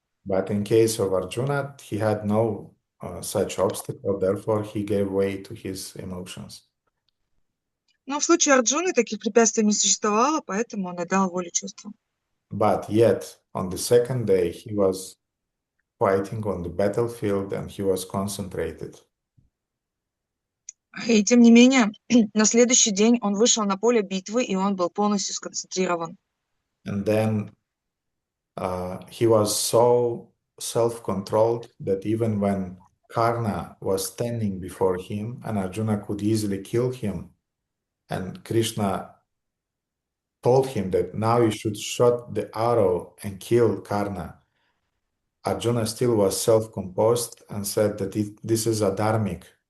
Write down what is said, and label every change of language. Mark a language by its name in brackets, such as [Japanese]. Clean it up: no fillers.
[English] But in case of Arjuna, he had no such obstacle, therefore he gave way to his emotions. [Russian] Но в случае Арджуны таких препятствий не существовало, поэтому он отдал волю чувствам. [English] But yet, on the second day, he was fighting on the battlefield and he was concentrated. [Russian] И тем не менее, на следующий день он вышел на поле битвы, и он был полностью сконцентрирован. [English] And then he was so self-controlled that even when Karna was standing before him and Arjuna could easily kill him, and Krishna told him that now you should shoot the arrow and kill Karna, Arjuna still was self-composed and said that this is a dharmic.